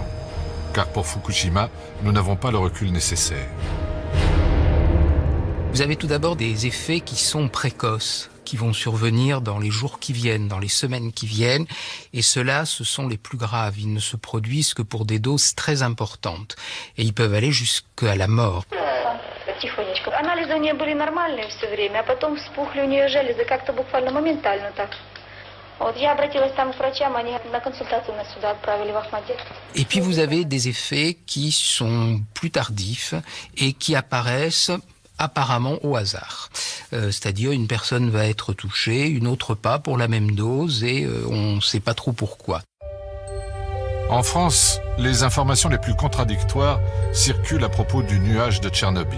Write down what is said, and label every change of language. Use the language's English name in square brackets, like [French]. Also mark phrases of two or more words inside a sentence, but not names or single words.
[French] Car pour Fukushima, nous n'avons pas le recul nécessaire. Vous avez tout d'abord des effets qui sont précoces, qui vont survenir dans les jours qui viennent, dans les semaines qui viennent, et ceux-là, ce sont les plus graves. Ils ne se produisent que pour des doses très importantes, et ils peuvent aller jusqu'à la mort. [Russian] Тихонечко. Анализы у нее были нормальные все время, а потом вспухли у нее железы как-то буквально моментально так. Вот я обратилась там к врачам, они на консультацию нас сюда отправили в Ахмадет. [French] Et puis vous avez des effets qui sont plus tardifs et qui apparaissent apparemment au hasard. C'est-à-dire une personne va être touchée, une autre pas pour la même dose et on ne sait pas trop pourquoi. En France, les informations les plus contradictoires circulent à propos du nuage de Tchernobyl.